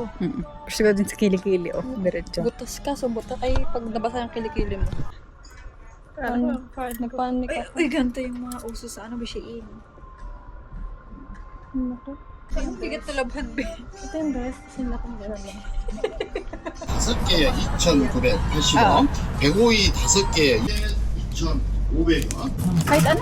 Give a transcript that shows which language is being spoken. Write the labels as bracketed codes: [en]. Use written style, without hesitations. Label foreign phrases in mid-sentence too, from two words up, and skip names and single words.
[tl] Gusto ko din sa kilikili, oh. Diretso. Butas ka, so butas. Ay, pag nabasa yung kilikili mo. Nagpanik ako. Uy, ganito yung mga uso sa ano, bishiin. Naku. Ang bigat na labhan, be. Ito yung best. Sila kong gano'n lang. [ko] 5개에 2,980원, 105이 5개에 2,500원. [tl] Kahit ano?